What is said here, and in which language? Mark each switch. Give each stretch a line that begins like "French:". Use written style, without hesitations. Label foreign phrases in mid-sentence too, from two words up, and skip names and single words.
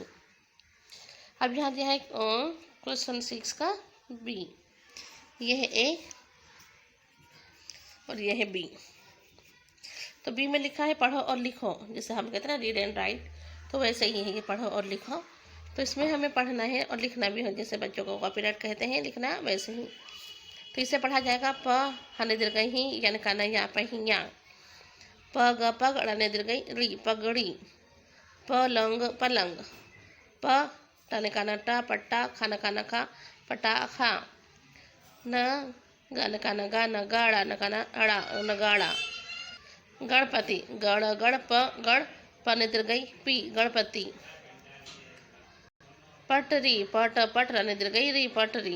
Hindi: अब यहाँ दिया है क्वेश्चन 6 का बी, ये है ए और ये है बी। तो बी में लिखा है पढ़ो और लिखो, जैसे हम कहते हैं ना
English: read and write,
Hindi: तो वैसे ही है ये पढ़ो और लिखो। तो इसमें हमें पढ़ना है और लिखना भी हो, जैसे बच्चों को कॉपीराइट कहते हैं लिखना वैसे ही। तो इसे पढ़ा जाएगा प हने दीर्घ ही यानी काना या पहिया। प ग पग अड़ने दीर्घ री पगड़ी। पलंग पलंग। प टने काना टा पट्टा खाना काना खा पटा खा। न गन काना गा नगाड़ा नकाना अड़ा नगाड़ा। गणपति गण गण प गण पने दीर्घ पी गणपति। पटरी पट पट रने दीर्घ री पटरी।